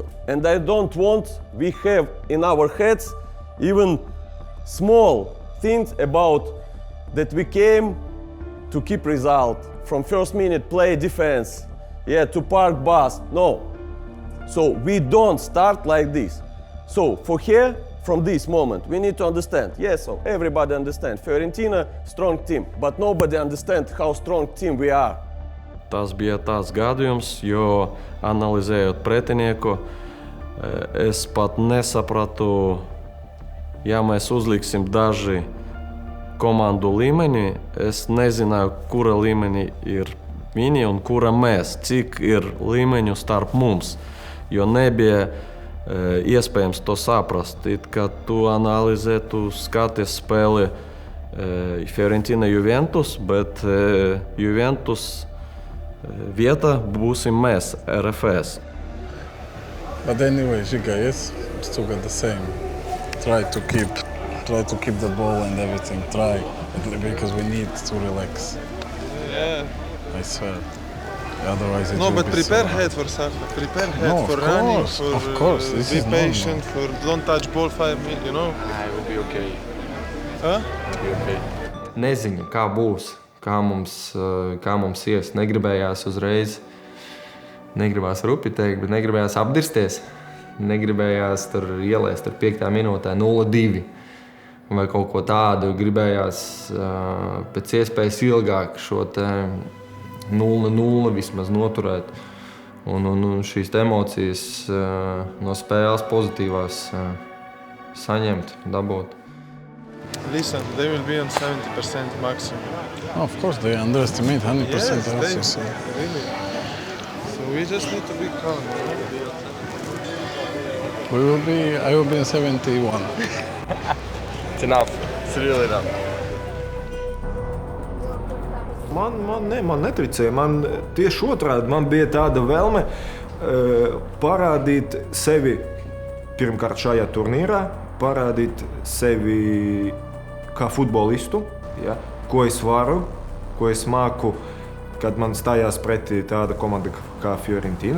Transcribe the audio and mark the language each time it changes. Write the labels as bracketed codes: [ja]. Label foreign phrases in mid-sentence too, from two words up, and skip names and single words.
[en] And I don't want we have in our heads even small things about that we came to keep result from first minute play defense, to park bus, no. So we don't start like this. So for here, from this moment, we need to understand, yes, so everybody understand, Fiorentina, strong team, but nobody understand how strong team we are. [lv] Tas bija tāds gadījums, jo analizējot pretinieku, es pat nesapratu, ja mēs uzliksim daži komandu līmenī, es nezināju, kura līmenī ir viņi un kura mēs, cik ir līmeņu starp mums, jo nebija iespējams to saprast. Kad tu analizē, tu skaties spēli Fiorentina Juventus, bet Juventus vieta būsim mēs, RFS. [en] But anyway, Žiga, yes, still got the same. Try to keep the ball and everything. Try, because we need to relax. Yeah. I swear. Otherwise, it No, will but be prepare so head for something. Prepare head No, for of running, course, for of course. This be is patient, normal. for don't touch ball 5 minutes, you know? It will be okay. Huh? It will be okay. [lv] Neziņa, kā būs, kā mums ies. Negribējās uzreiz, negribās rupi teikt, bet negribējās apdirsties. Negribējās tur ielaist 5. minūtē 0-2 vai kaut ko tādu. Gribējās pēc iespējas ilgāk šo te 0-0 vismaz noturēt. Un šīs emocijas no spēles pozitīvās saņemt, dabūt. [en] Listen, they will be on 70% maximum. Of course, they underestimate 100% Yes, also. really. So we just need to be calm. I will be in 71. It's enough. It's really enough. [lv] Man netricēja. Man tieši otrādi, man bija tāda vēlme parādīt sevi pirmkārt šajā turnīrā, parādīt sevi kā futbolistu, ja, ko es varu, ko es māku, kad man stājās pretī tāda komanda kā Fiorentina.